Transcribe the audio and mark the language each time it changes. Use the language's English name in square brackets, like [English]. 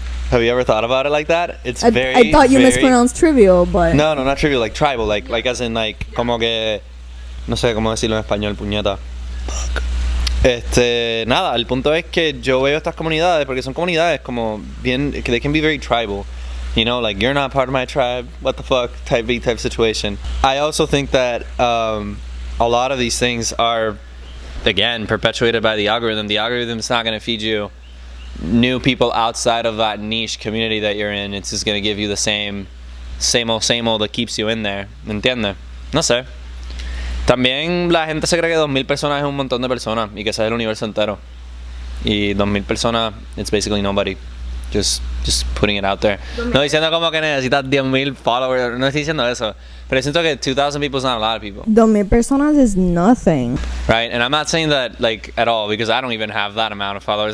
[English] Have you ever thought about it like that? It's very. I thought you mispronounced trivial, but no, not trivial, like tribal, like as in like [Spanish] como que no sé cómo decirlo en español, puñeta. Nada, el punto es que yo veo estas comunidades porque son comunidades como bien, [English] they can be very tribal. You know, like, you're not part of my tribe, what the fuck, type situation. I also think that a lot of these things are, again, perpetuated by the algorithm. The algorithm's not going to feed you new people outside of that niche community that you're in. It's just going to give you the same old that keeps you in there. [Spanish] ¿Entiendes? No sé. También la gente se cree que 2,000 personas es un montón de personas y que ese es el universo entero. Y 2,000 personas, [English] it's basically nobody. Just putting it out there. [Spanish] No diciendo como que necesitas 10,000 followers. No estoy diciendo eso. Pero siento que [English] 2,000 people is not a lot of people. 2,000 personas is nothing. Right? And I'm not saying that like at all, because I don't even have that amount of followers.